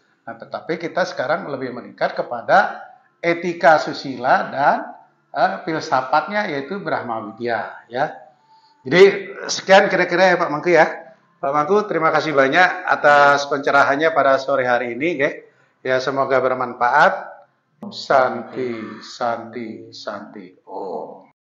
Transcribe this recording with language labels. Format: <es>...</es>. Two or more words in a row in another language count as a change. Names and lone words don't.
<id>Nah, tetapi kita sekarang lebih meningkat kepada etika susila dan filsafatnya, yaitu Brahma Widya ya. Jadi sekian kira-kira ya Pak Mangku ya. Pak Mangku, terima kasih banyak atas pencerahannya pada sore hari ini, ya semoga bermanfaat. Santi, santi, santi. Oh.</id>